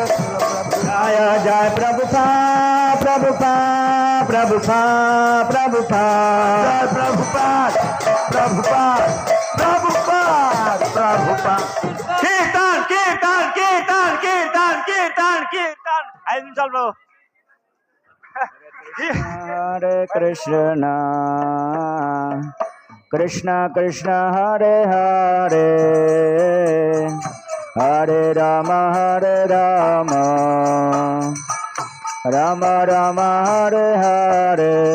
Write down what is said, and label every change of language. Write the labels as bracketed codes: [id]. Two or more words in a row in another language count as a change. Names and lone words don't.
[sa] Jaya Jaya Prabhupada, Prabhupada, Prabhupada, Prabhupada, Jai Prabhupada, Prabhupada, Prabhupada, Prabhupada. Kirtan, Kirtan, Kirtan, Kirtan, Kirtan, Kirtan. [te] 5 నిమిషాలు బ్రో. [sa] Hare Krishna, Krishna Krishna, Hare Hare, Hare Rama, Rama Rama, Hare Hare.